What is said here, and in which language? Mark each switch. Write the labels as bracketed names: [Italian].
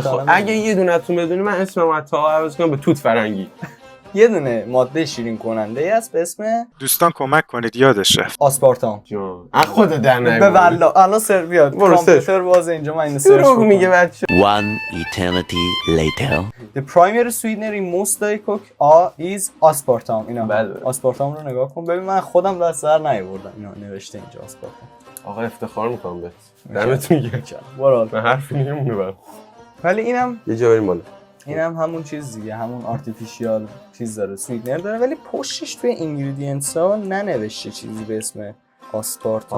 [Persian] خب اگه یه دونه‌تون بدونی من اسمم رو تا عوض کنم به توت فرنگی. یه دونه ماده شیرین کننده است به اسم دوستان کمک کنید یادش رفت. آسپارتام. جان از خود در نیومد. به والله الان سر بیاد کامپیوتر باز اینجا من اینو سرچ رو میگه بچه. [English] One eternity later. The primary sweetener in most Diet Coke is aspartame. [Persian] اینا بله. آسپارتام رو نگاه کن ببین من خودم دست سر نیاوردم اینا نوشته اینجا آسپارتام. آقا افتخار میکنم بهت. دمت میگم. برال. من حرفی نمیمونه برام. ولی اینم یه جا بریم بالا. اینم همون چیز دیگه همون آرتفیشیال چیز داره سویتنر داره ولی پشتش توی اینگریدینتس ها ننوشته چیزی به اسم آسپارتام.